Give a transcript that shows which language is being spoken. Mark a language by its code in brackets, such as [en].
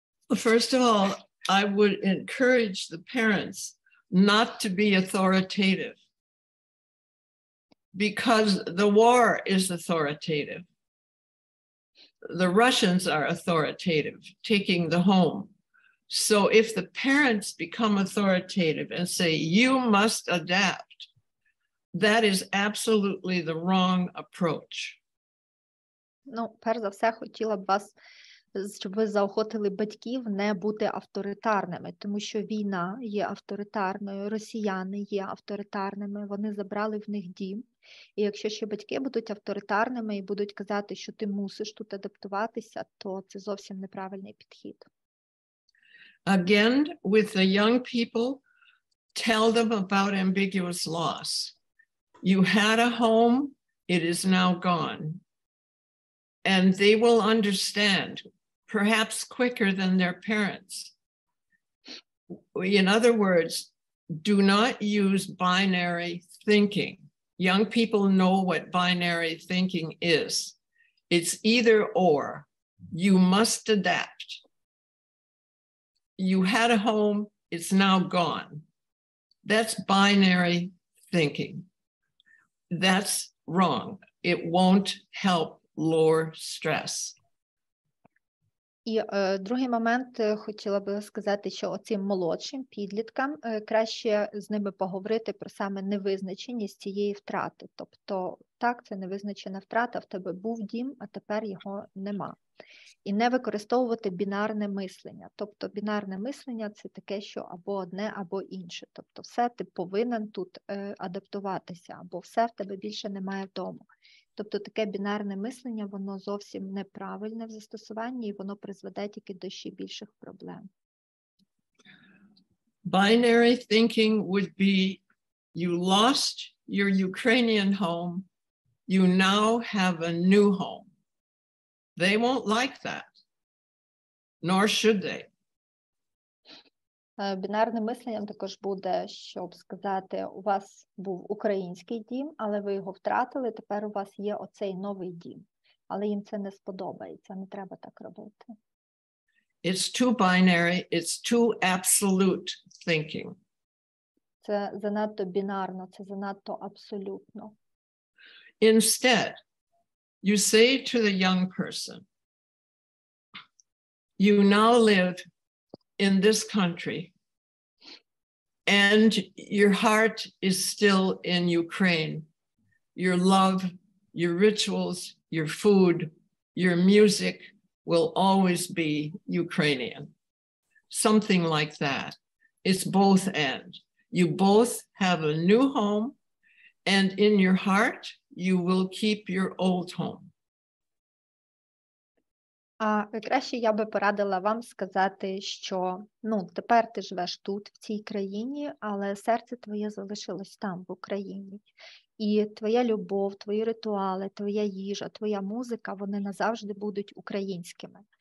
[en] Well, first of all, I would encourage the parents not to be authoritative, because the war is authoritative. The Russians are authoritative, taking the home. So if the parents become authoritative and say, you must adapt, that is absolutely the wrong approach. [uk] Перш за все, хотіла б вас, щоб ви заохотили батьків не бути авторитарними, тому що війна є авторитарною, росіяни є авторитарними, вони забрали в них дім. І якщо ще батьки будуть авторитарними і будуть казати, що ти мусиш тут адаптуватися, то це зовсім неправильний підхід. [en] Again, with the young people, tell them about ambiguous loss. You had a home, it is now gone. And they will understand, perhaps quicker than their parents. In other words, do not use binary thinking. Young people know what binary thinking is. It's either or. You must adapt. You had a home, it's now gone. That's binary thinking. That's wrong. it won't help lower stress. [uk] І другий момент хотіла би сказати, що оцим молодшим підліткам краще з ними поговорити про саме невизначеність цієї втрати. Тобто, так, це невизначена втрата, в тебе був дім, а тепер його нема. І не використовувати бінарне мислення. Тобто бінарне мислення – це таке, що або одне, або інше. Тобто все ти повинен тут адаптуватися, або все в тебе більше немає вдома. Тобто таке бінарне мислення, воно зовсім неправильне в застосуванні, і воно призведе тільки до ще більших проблем. [en] Binary thinking would be, you lost your Ukrainian home, you now have a new home. They won't like that, nor should they. [uk] Бінарним мисленням також буде, щоб сказати, у вас був український дім, але ви його втратили, тепер у вас є оцей новий дім. Але їм це не сподобається, не треба так робити. [en] It's too binary, it's too absolute thinking. [uk] Це занадто бінарно, це занадто абсолютно. [en] Instead, you say to the young person, you now live in this country, and your heart is still in Ukraine. Your love, your rituals, your food, your music will always be Ukrainian. Something like that. It's both and. You both have a new home, and in your heart, you will keep your old home. [uk] А краще я би порадила вам сказати, що тепер ти живеш тут, в цій країні, але серце твоє залишилось там, в Україні. І твоя любов, твої ритуали, твоя їжа, твоя музика, вони назавжди будуть українськими.